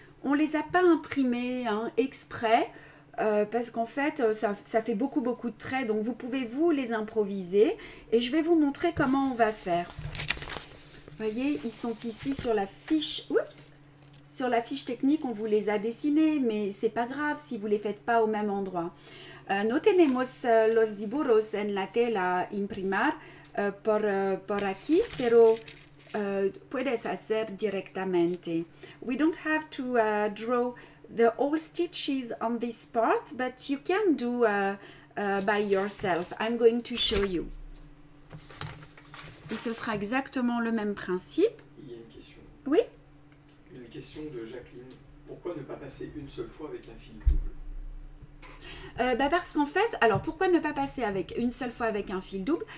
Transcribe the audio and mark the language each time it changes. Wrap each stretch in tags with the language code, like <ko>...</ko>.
<fr>On ne les a pas imprimées hein, exprès parce qu'en fait, ça fait beaucoup de traits. Donc, vous pouvez vous les improviser. Et je vais vous montrer comment on va faire. Vous voyez, ils sont ici sur la fiche. Oups! Sur la fiche technique, on vous les a dessinés. Mais ce n'est pas grave si vous ne les faites pas au même endroit.</fr> <es>No tenemos los dibujos en la tela imprimar por aquí, pero... puedes hacer directamente.</es> <en>We don't have to draw the all stitches on this part, but you can do by yourself. I'm going to show you.</en> <fr>Et ce sera exactement le même principe. Il y a une question. Oui? Une question de Jacqueline. Pourquoi ne pas passer une seule fois avec un fil double? Parce qu'en fait, alors pourquoi ne pas passer avec une seule fois avec un fil double?</fr>